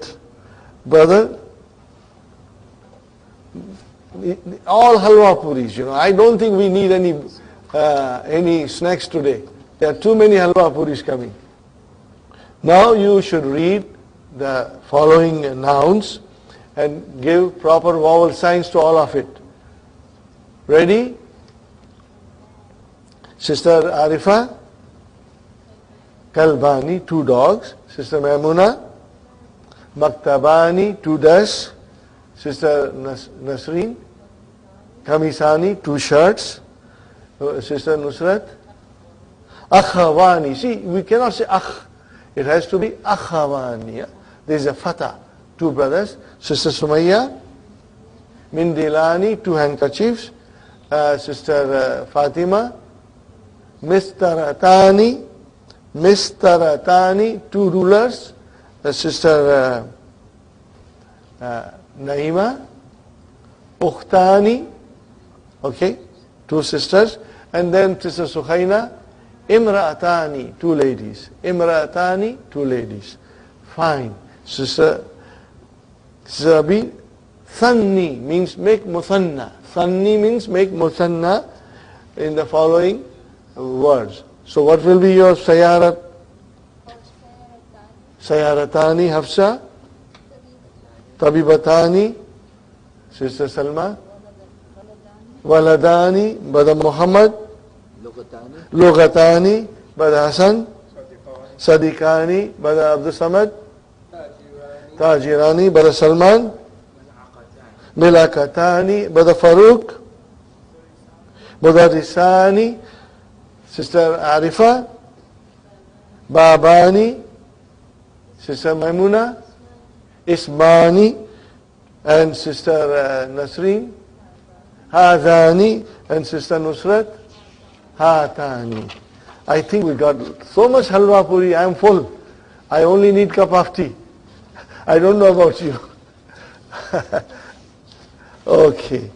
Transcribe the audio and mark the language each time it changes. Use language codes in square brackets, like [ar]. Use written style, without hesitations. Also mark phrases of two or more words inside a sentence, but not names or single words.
[en] Brother, all halwa puris, I don't think we need any snacks today. There are too many halwa puris coming. Now you should read the following nouns and give proper vowel signs to all of it. Ready? Sister Arifa? Kalbani, 2 dogs. Sister Maimuna? Maktabani, 2 desks. Sister Nasreen? Kamisani, 2 shirts. Sister Nusrat? Akhawani. See, we cannot say akh. It has to be akhawani. There is a fatah. 2 brothers. Sister Sumayya? Mindilani, 2 handkerchiefs. Sister Fatima? Mistaratani. Mistaratani, 2 rulers. Sister Naima? Ukhtani. Okay, 2 sisters. And then Sister Sukhaina? Imra'atani, 2 ladies. Imra'atani, 2 ladies. Fine. Sister Abi, Thanni means make muthanna. Thanni means make muthanna in the following words. So what will be your sayarat? Sayaratani, Hafsa? Tabibatani? Sister Salma? Waladani, Brother Muhammad? Lugatani, Brother Hassan? Sadiqani, Brother Abdul Samad? Tajirani, Brother Salman? Milakatani, Brother Farooq? Mudarisani, Sister Arifa? Babani, Sister Maimuna? Ismani, and Sister Nasreen? Hadani, and Sister Nusrat? Hatani. I think we got so much halwa puri, I am full. I only need cup of tea. I don't know about you. Okay.